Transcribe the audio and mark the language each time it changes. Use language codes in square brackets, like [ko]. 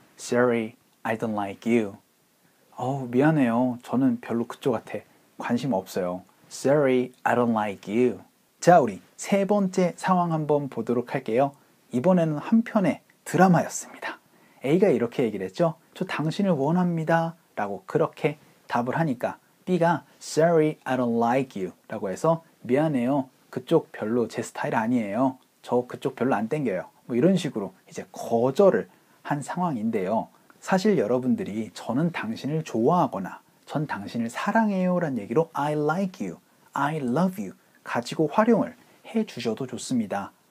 [en] Sorry, I don't like you. [ko] 미안해요. 저는 별로 그쪽한테 관심 없어요. [en] Sorry, I don't like you. [ko] 자, 우리 세 번째 상황 한번 보도록 할게요. 이번에는 한 편의 드라마였습니다. A가 이렇게 얘기를 했죠. 저 당신을 원합니다. 라고 그렇게 답을 하니까 B가 [en] Sorry, I don't like you. [ko] 라고 해서 미안해요. 그쪽 별로 제 스타일 아니에요. 저 그쪽 별로 안 땡겨요. 뭐 이런 식으로 이제 거절을 한 상황인데요. 사실 여러분들이 저는 당신을 좋아하거나 전 당신을 사랑해요 라는 얘기로 [en] I like you, I love you [ko] 가지고 활용을 해 주셔도 좋습니다.